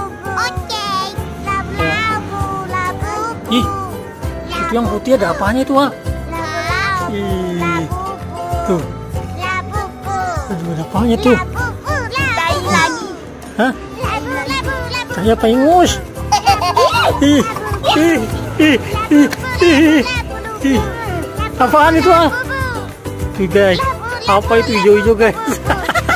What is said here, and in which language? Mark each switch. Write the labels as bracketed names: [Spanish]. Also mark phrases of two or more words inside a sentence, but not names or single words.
[Indonesian] Ih, itu yang putih ada apanya itu ah? Ih, tuh. Aduh, ada apanya tuh? Hah? Kayak apa ingus? Ih, ih, ih, ih, ih, ih. Apaan itu ah? Tuh guys, apa itu hijau-hijau guys?